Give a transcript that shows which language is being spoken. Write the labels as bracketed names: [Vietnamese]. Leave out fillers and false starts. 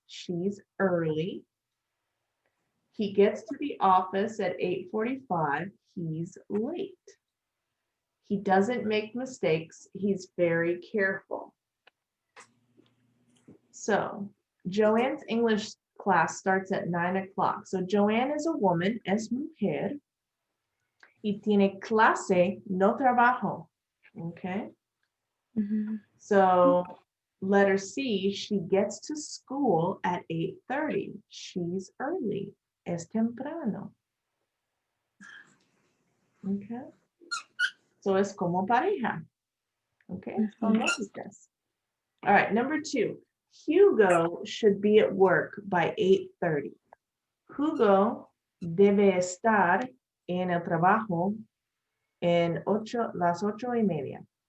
[English] She's early. He gets to the office at 8:45. He's late. He doesn't make mistakes. He's very careful. So Joanne's English class starts at 9 o'clock. So Joanne is a woman, [Spanish] es mujer, y tiene clase, no trabajo. [English] Okay. Ujú. So letter C, she gets to school at 8:30. She's early. [Spanish] Es temprano. [English] Okay. So [Spanish] es como pareja. [English] Okay. [Spanish] Son lógicas. [English] All right. Number 2. Hugo should be at work by 8:30. [Spanish] Hugo debe estar en el trabajo en las 8:30.